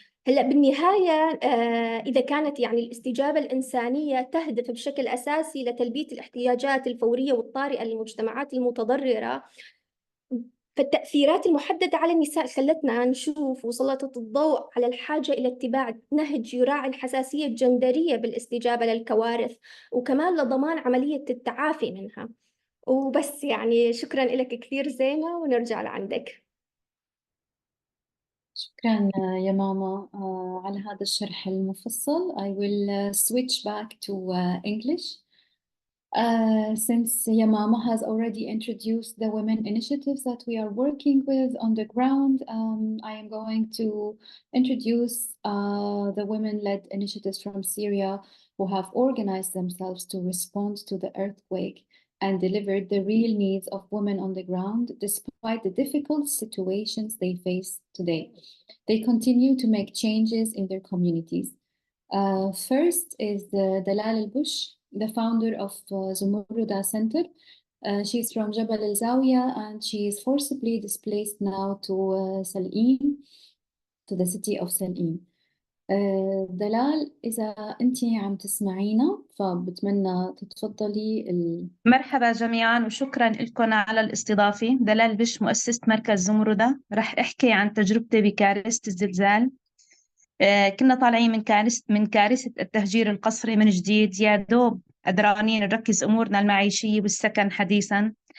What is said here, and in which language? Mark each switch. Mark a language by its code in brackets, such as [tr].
[ar] هلأ بالنهاية إذا كانت يعني الاستجابة الإنسانية تهدف بشكل أساسي لتلبية الاحتياجات الفورية والطارئة للمجتمعات المتضررة، فالتأثيرات المحددة على النساء خلتنا نشوف وسلطت الضوء على الحاجة إلى اتباع نهج يراعي الحساسية الجندرية بالاستجابة للكوارث، وكمان لضمان عملية التعافي منها. وبس يعني شكرا لك كثير زينة، ونرجع لعندك. شكرا يا ماما على هذا الشرح المفصل. [en] I will switch back to English. Since Yamama has already introduced the women initiatives that we are working with on the ground, I am going to introduce the women-led initiatives from Syria who have organized themselves to respond to the earthquake and delivered the real needs of women on the ground despite the difficult situations they face today. They continue to make changes in their communities. First is Dalal al-Bush, the founder of Zumurruda Center. She's from Jabal al-Zawiya and she is forcibly displaced now to Sal'in, to the city of Sal'in. [ar] دلال إذا أنت عم تسمعينا فبتمنى تتفضلي مرحبا جميعا وشكرا لكم على الاستضافة. دلال بش مؤسسة مركز زمردة. رح أحكي عن تجربتي بكارثة الزلزال. كنا طالعين من كارثة التهجير القسري من جديد، يا دوب قدرانين نركز أمورنا المعيشية والسكن حديثا.